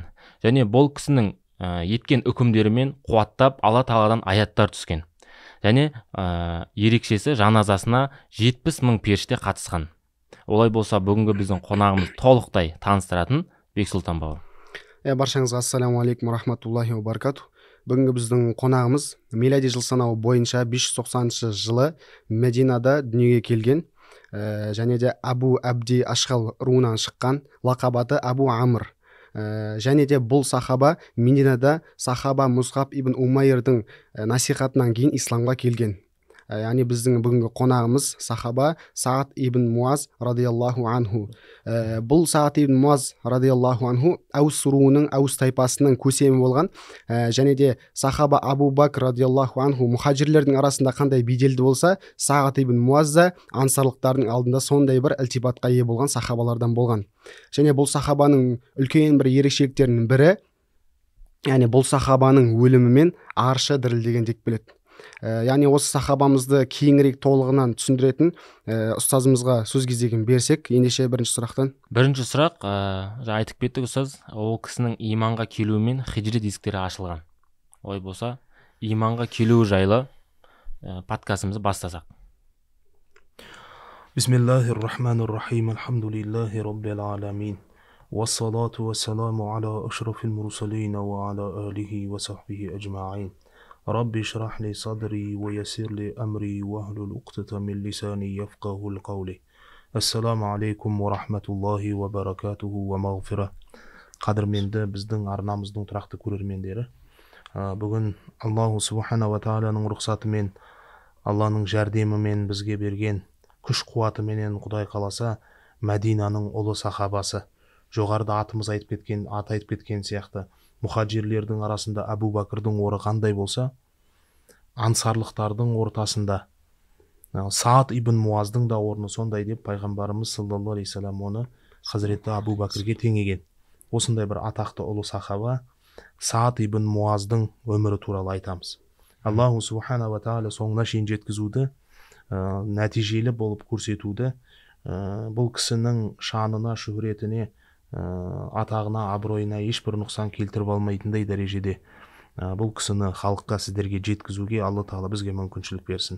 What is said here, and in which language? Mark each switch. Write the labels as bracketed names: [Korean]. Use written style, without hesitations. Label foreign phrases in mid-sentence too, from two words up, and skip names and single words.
[Kazakh] Және бұл кісінің еткен үкімдерімен қуаттап Алла тағаладан аяттар түскен. Және ерекшесі жаназасына 70 мың періште қатысқан. Олай болса, бүгінгі біздің қонағымыз толықтай таныстыратын Бексұлтан бауыр. Баршаңызға [Arabic] السلام عليكم ورحمة الله وبركاته. [Kazakh] Бүгінгі біздің қонағымыз милади жыл санауы бойынша 590 жылы Мединада дүниеге келген. Және де Абу Абди Ашхал руынан шыққан, лақабаты Абу Амр. Және де бұл сахаба Мединада сахаба Мусхаб ибн Умайрдың насихатынан кейін исламға келген. Яғни біздің бүгінгі қонағымыз сахаба Саад ибн Муаз [Arabic] رضي الله عنه. [Kazakh] Бұл Саад ибн Муаз [Arabic] رضي الله عنه [Kazakh] Әус руының, Әус тайпасының көсемі болған. Және де сахаба Абу Бакр [Arabic] رضي الله عنه [Kazakh] мұхаджирлердің арасында қандай беделді болса, Саад ибн Муаз да ансарлықтардың алдында сондай бір ілтипатқа ие болған сахабалардан болған. Және бұл сахабаның үлкен бір ерекшеліктерінің бірі, яғни бұл сахабаның өлімімен аршы дірілдеген деп келеді. Яғни осы сахабамызды кейінірек толығынан түсіндіретін ұстазымызға сөз кезегін берсек, ендеше бірінші сұрақтан. Бірінші сұрақ, айтып кеттік ұстаз, ол кісінің иманға келуімен хиджрет есіктері ашылған. Ой болса, иманға келуі жайлы подкастымызды бастасақ. [Arabic] بسم الله الرحمن الرحيم. الحمد لله رب العالمين. والصلاة والسلام على أشرف المرسلين وعلى آله وصحبه أجمعين. ربي اشرح لي صدري ويسر لي أمري واحلل عقدة من لساني يفقهوا قولي. السلام عليكم ورحمة الله وبركاته ومغفرة. [Kazakh] Қадірменді біздің арнамыздың тұрақты көрермендері, бүгін [Arabic] الله سبحانه وتعالى [Kazakh] рұқсатымен, Алланың жәрдемімен бізге берген күш қуатыменен Құдай қаласа Мәдинаның ұлы сахабасы, жоғарыда атымыз айтып кеткен сияқты мұхаджирлердің арасында Абу Бакрдың оры қандай болса, ансарлықтардың ортасында Саад ибн Муаздың да орны сондай деп пайғамбарымыз [Arabic] صلى الله عليه وسلم [Kazakh] оны Хазіреті Абу Бакрге теңеген. Осындай бір атақты ұлы сахаба Саад ибн Муаздың өмірі туралы айтамыз. [Arabic] الله سبحانه وتعالى [Kazakh] соңына шейін жеткізуді, нәтижелі болып көрсетуді, бұл кісінің шанына, шөһретіне, атағына, абыройына ешбір нұқсан келтіріп алмайтындай дәрежеде бұл кісіні халыққа, сіздерге жеткізуге Алла Тағала бізге мүмкіншілік берсін.